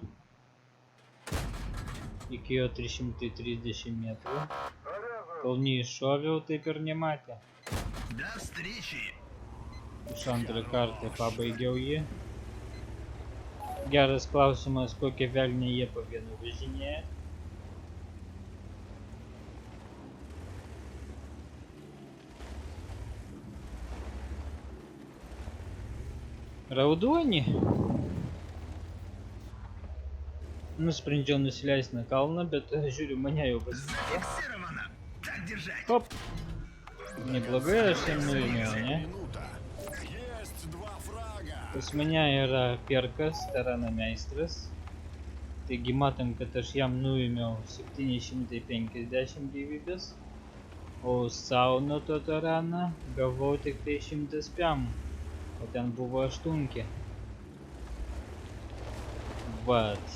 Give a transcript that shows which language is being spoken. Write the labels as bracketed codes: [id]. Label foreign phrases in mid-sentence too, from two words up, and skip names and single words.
[lt] Iki jo 330 metrų. Kol neiššoviau, taip ir nematė. [ru] До встречи! [lt] Iš antrą kartą pabaigiau jį. Geras klausimas, kokie velniai jie po vienu važinėja. Raudoni. Nusprendžiau nusileisti nuo kalno, bet žiūriu, mane jau pasitiko. [ru] Зафиксировано! Так держать! Hop. [lt] Neblogai aš jam nuėmiau, ne? [ru] Есть два фрага. [lt] Pas mane yra Perkas, Tarano meistras. Taigi matom, kad aš jam nuėmiau 750 gyvybės. O sau nuo to Tarano gavau tik tai 100 piam. O ten buvo 8. Vat.